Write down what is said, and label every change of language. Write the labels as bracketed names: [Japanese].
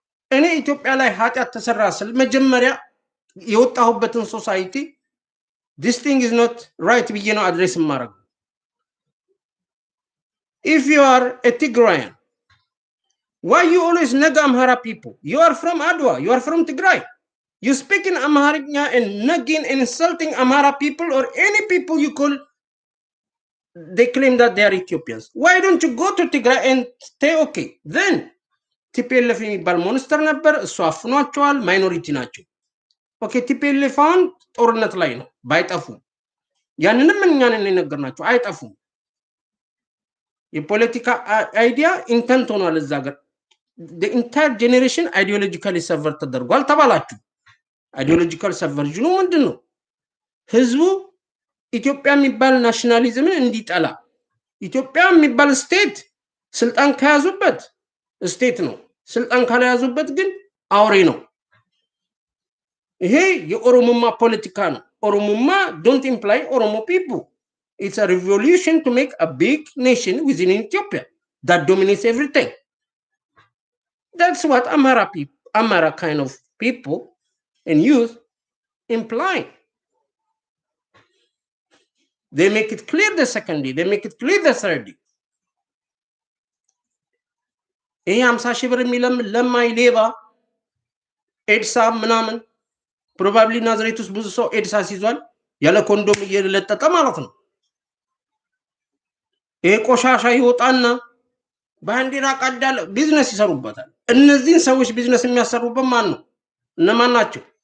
[Amharic] እኔ ኢትዮጵያ ላይ ኃጢአት ተሰራ ስል መጀመሪያ የወጣሁበትን ሶሳይቲ [English] this thing is not right [Amharic] ብዬ ነው አድሬስ ማረግ። [English] If you are a Tigrayan, why you always nag Amhara people? You are from Adwa, you are from Tigray. You speak in Amharic and nagging and insulting Amhara people or any people you call, they claim that they are Ethiopians. Why don't you go to Tigray and stay okay? [Amharic] Then TPLF የሚባል ሞንስተር ነበር፣ እሱ አፍኗቸዋል፣ ማይኖሪቲ ናቸው። ኦኬ TPLF አሁን ጦርነት ላይ ነው፣ ባይጠፉም ያንንም እኛን የነገርናቸው አይጠፉም። የፖለቲካ አይዲያ ኢንተንት ሆኗል እዛ ሀገር። [English] the entire generation ideologically severed [Amharic] ተደርጓል ተባላችሁ። አይዲዮሎጂካል ሰቨርጅኑ ምንድነው? ህዝቡ ኢትዮጵያ የሚባል ናሽናሊዝምን እንዲጠላ፣ ኢትዮጵያ የሚባል ስቴት ስልጣን ከያዙበት ስቴት ነው፣ ስልጣን ካልያዙበት ግን አውሬ ነው። ይሄ የኦሮሞማ ፖለቲካ ነው። ኦሮሞማ [English] don't imply Oromo people. It's a revolution to make a big nation within Ethiopia that dominates everything. That's what Amhara kind of people and youth implying. They make it clear the second day, they make it clear the third day. [Amharic] ይሄ 50 ሺህ ብር ለማይ ሌባ ኤድሳ ምናምን ፕሮባብሊ ናዝሬት ውስጥ ብዙ ሰው ኤድሳ ሲዟል ያለ ኮንዶም እየለጠጠ ማለት ነው። ይሄ ቆሻሻ ይወጣና ባንዲራ ቀዳለ ቢዝነስ ይሰሩበታል። እነዚህን ሰዎች ቢዝነስ የሚያሰሩበት ማን ነው? እነማን ናቸው?